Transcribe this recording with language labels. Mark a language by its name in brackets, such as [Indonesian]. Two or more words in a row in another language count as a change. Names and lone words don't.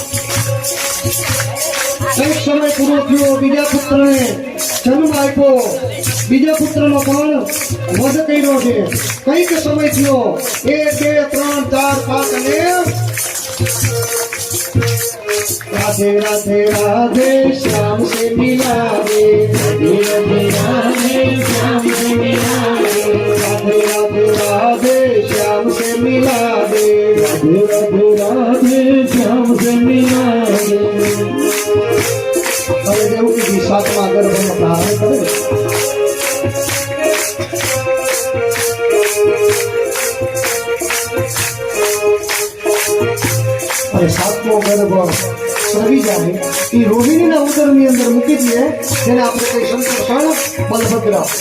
[Gujarati] કઈક સમય પૂરો થયો, બીજા પુત્રને જન્મ આપ્યો. બીજા પુત્રનો પણ વધ કર્યો છે. કઈક સમય થયો, 1 2 3 4 5 અને [Hindi] राधे राधे राधे श्याम से मिला दे, राधे राधे राधे श्याम से मिला दे, राधे राधे राधे श्याम से मिला दे. राधे राधे राधे श्याम से मिला दे. [Gujarati] હવે દેવકીજી 7મા ગર્ભમાં ધારણ કરે. અને 7મો ગર્ભ સ્રવી જાય, એ રોહિણીના ઉદરની અંદર મૂકી દે, જેને આપણે કઈ સંકર્ષણ બલભદ્ર.